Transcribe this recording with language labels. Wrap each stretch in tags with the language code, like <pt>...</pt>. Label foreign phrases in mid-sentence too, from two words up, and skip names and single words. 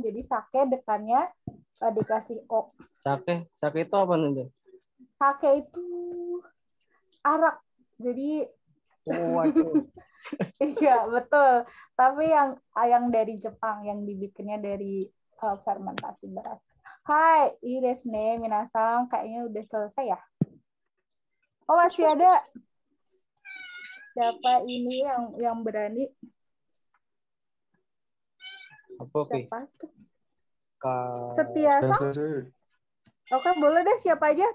<id>Jadi sake depannya dikasih o. sake itu apa sensei? Sake itu arak. Jadi Oh, waduh. iya betul. Tapi yang dari Jepang yang dibikinnya dari fermentasi beras. Hai,</id> <ja>いいですね、皆さん.</ja> <id>Kayaknya udah selesai ya. Oh masih ada. Siapa ini yang berani? Apa oke? Siapa tuh? Ka- Setiasa. Oke, boleh deh siapa aja.</id>